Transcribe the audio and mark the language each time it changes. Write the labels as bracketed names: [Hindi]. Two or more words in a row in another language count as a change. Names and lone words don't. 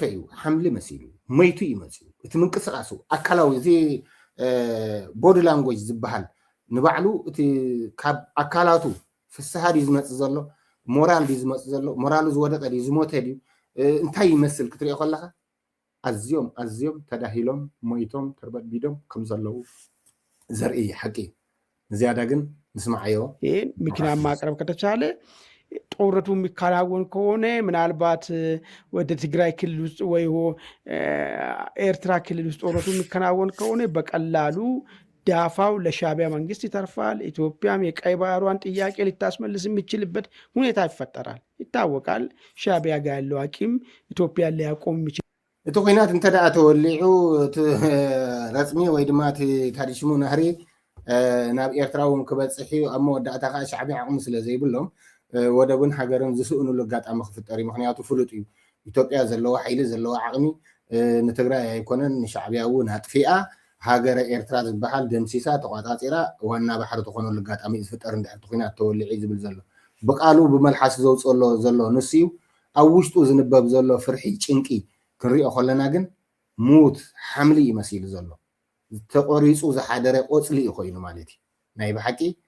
[Tigrinya] እዩ ሓምሊ መሲሉ መይቱ ይመፅኡ እቲ ምንቅስቃሱ ኣካላዊ እዚ [English] body language [Tigrinya] ዝበሃል ንባዕሉ እቲ ካብ ኣካላቱ ፍስሓ ድዩ ዝመፅእ ዘሎ ሞራል ድዩ ዝመፅእ ዘሎ ሞራሉ ዝወደቀ ድዩ ዝሞተ ድዩ እንታይ ይመስል ክትሪኦ ከለካ ኣዝዮም ተዳሂሎም ሞይቶም ተርበድቢዶም ከም ዘለው ዘርኢ ሓቂ ዝያዳ ግን ንስማዓዮ [Amharic] ይህን ምክንያት ማቅረብ ከተቻለ ጦርነቱ የሚከናወን ከሆነ ምናልባት ወደ ትግራይ ክልል ውስጥ ወይ ኤርትራ ክልል ውስጥ ጦርነቱ የሚከናወን ከሆነ በቀላሉ ዳፋው ለሻዕቢያ መንግስት ይተርፋል። ኢትዮጵያም የቀይ ባህሯን ጥያቄ ልታስመልስ የሚችልበት ሁኔታ ይፈጠራል። ይታወቃል። ሻዕቢያ ጋር ያለው አቂም ኢትዮጵያን ሊያቆም የሚችል [Tigrinya] እቲ ኩናት እንተ ደኣ ተወሊዑ ረፅሚ ወይ ድማ እቲ ታዲሽሙ ናህሪ ናብ ኤርትራ እውን ክበፅሕ እዩ ኣብ መወዳእታ ከዓ ሻዕቢያ ዓቕሚ ስለ ዘይብሎም ወደብን ሃገርን ዝስእንሉ ኣጋጣሚ ክፍጠር እዩ ምክንያቱ ፍሉጥ እዩ ኢትዮጵያ ዘለዎ ሓይሊ ዘለዎ ዓቕሚ ንትግራይ ኣይኮነን ንሻዕቢያ እውን ኣጥፊኣ ሃገረ ኤርትራ ዝበሃል ደምሲሳ ተቆፃፂራ ዋና ባሕሪ ትኾነሉ ኣጋጣሚ ዝፍጠር እንድሕር ኩናት ተወሊዑ ዝብል ዘሎ ብቃሉ ብመልሓስ ዘውፅሎ ዘሎ ንሱ እዩ ኣብ ውሽጡ ዝንበብ ዘሎ ፍርሒ ጭንቂ ክንሪኦ ከለና ግን ሙት ሓምሊ ይመሲሉ ዘሎ ተቆሪፁ ዝሓደረ ቆፅሊ እዩ ኮይኑ ማለት እዩ ናይ ብሓቂ